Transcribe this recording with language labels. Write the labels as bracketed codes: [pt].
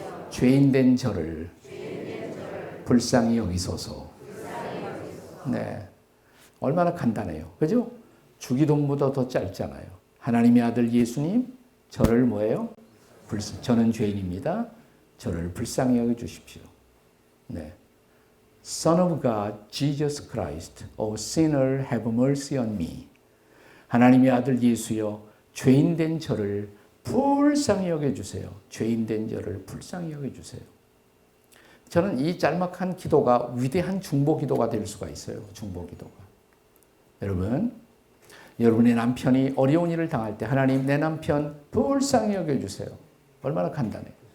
[ko] 죄인된 저를 불쌍히 여기소서. 네. 얼마나 간단해요. 그죠? 주기도문보다 더 짧잖아요. 하나님의 아들 예수님, 저를 뭐예요? 저는 죄인입니다. 저를 불쌍히 여겨주십시오. 네. [en] Son of God, Jesus Christ, a sinner, have mercy on me. [ko] 하나님의 아들 예수여, 죄인된 저를 불쌍히 여겨주세요. 죄인된 저를 불쌍히 여겨주세요. 저는 이 짤막한 기도가 위대한 중보기도가 될 수가 있어요. 중보기도가. 여러분, 여러분의 남편이 어려운 일을 당할 때 하나님 내 남편 불쌍히 여겨주세요. 얼마나 간단해요.